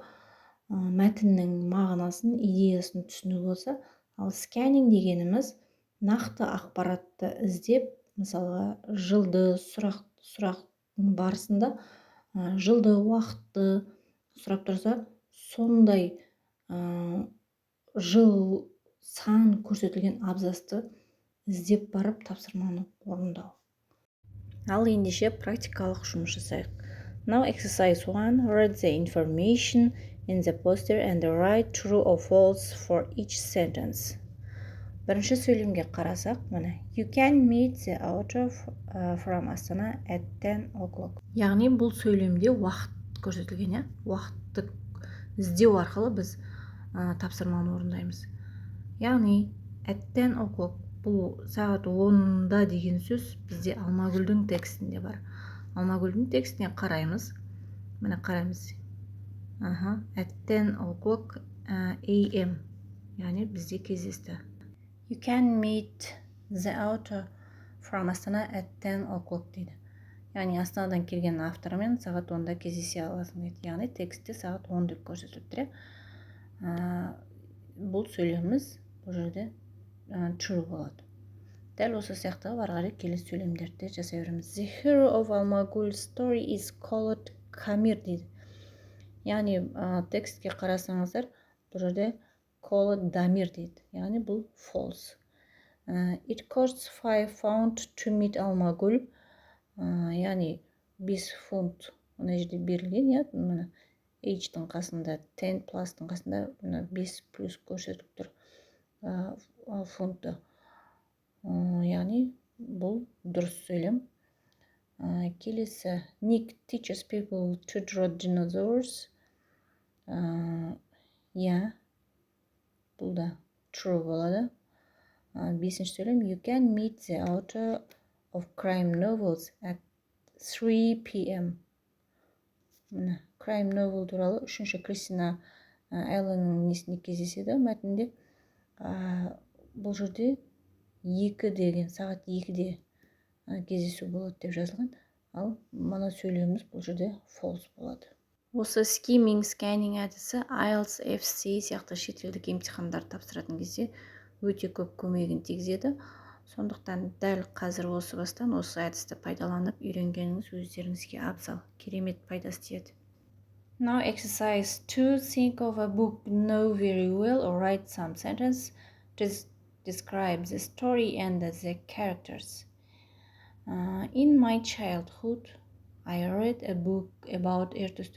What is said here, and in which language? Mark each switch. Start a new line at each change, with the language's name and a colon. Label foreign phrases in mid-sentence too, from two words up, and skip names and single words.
Kazakh: мәтіннің мағынасын, идеясын түсіну болса, ал scanning дегеніміз нақты ақпаратты іздеп, мысалға жылды сұрақ барысында жылды, уақытты сұрап тұрса, сондай жыл сан көрсетілген абзасты іздеп барып тапсырманы орындау. Ал ендеше практикалық жұмыс жасайық.
English: Now exercise 1. Read the information in the poster and write true or false for each sentence.
Kazakh: Бірінші сөйлемге қарасақ, мына
English: You can meet the author from Astana at 10 o'clock.
Kazakh: Яғни бұл сөйлемде уақыт көрсетілген, уақытты іздеу арқылы біз тапсырманы орындаймыз. Яғни
English: at 10 o'clock
Kazakh: бұл сағат 10-да деген сөз бізде Алмагүлдің текстінде бар. Алмагүлдің текстіне қараймыз. Міне қараймыз.
English: At 10 o'clock am.
Kazakh: Яғни бізде кездесті.
English: You can meet the author from Astana at 10 o'clock дейді.
Kazakh: Яғни Астанадан келген автормен сағат 10-да кездесе аласың дейді. Яғни текстте сағат 10 деп көрсетіліп тұр. Бұл сөйлеміміз бұл жерде true болады. Дәл осы сияқты ары қарай келесі сөйлемдерді жасай береміз.
English: The hero of Алмагүл's story is called Камир дейді.
Kazakh: Яғни текстке қарасаңыздар, бұл жерде called Дамир дейді. Яғни бұл false.
English: It costs 5 pound to meet Алмагүл.
Kazakh: Яғни 5 фунт мына жерде берілген, мына H-тың қасында 10 plus-тың қасында 5 плюс көрсетіліп тұр фунтты. Яғни бұл дұрыс сөйлем.
English: Келесі Nick teaches people to draw dinosaurs.
Kazakh: Бұл да true болады. Бесінші сөйлем
English: You can meet the author of crime novels at 3 p.m. Crime novel
Kazakh: туралы үшінші Кристина Элленің несінде кездеседі мәтінде. Бұл жерде 2 деген, сағат 2-де кездесу болады деп жазылған. Ал мына сөйлеміміз бұл жерде false болады. Осы
English: skimming scanning
Kazakh: әдісі IELTS, FC сияқты шетелдік емтихандар тапсыратын кезде өте көп көмегін тигізеді. Сондықтан дәл қазір осы бастан осы әдісті пайдаланып үйренгеніңіз өздеріңізге абзал, керемет пайдасы тиеді.
English: Now exercise 2. Think of a book you know very well or write some sentence to describe the story and the characters. In my childhood, I read a book about ертөстік.